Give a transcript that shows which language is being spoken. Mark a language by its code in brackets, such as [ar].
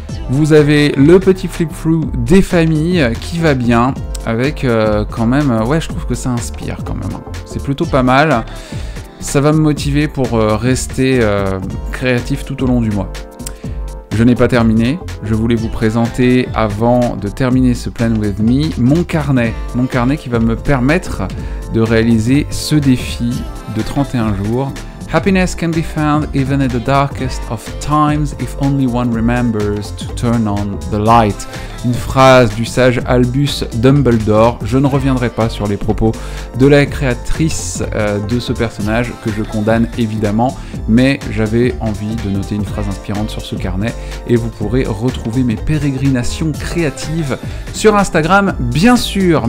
[fr] Vous avez le petit flip-through des familles qui va bien, avec quand même, ouais je trouve que ça inspire quand même, c'est plutôt pas mal, ça va me motiver pour rester créatif tout au long du mois. Je n'ai pas terminé, je voulais vous présenter avant de terminer ce Plan With Me, mon carnet qui va me permettre de réaliser ce défi de 31 jours. [en] Happiness can be found even at the darkest of times if only one remembers to turn on the light. [fr] Une phrase du sage Albus Dumbledore. Je ne reviendrai pas sur les propos de la créatrice de ce personnage que je condamne évidemment, mais j'avais envie de noter une phrase inspirante sur ce carnet et vous pourrez retrouver mes pérégrinations créatives sur Instagram bien sûr.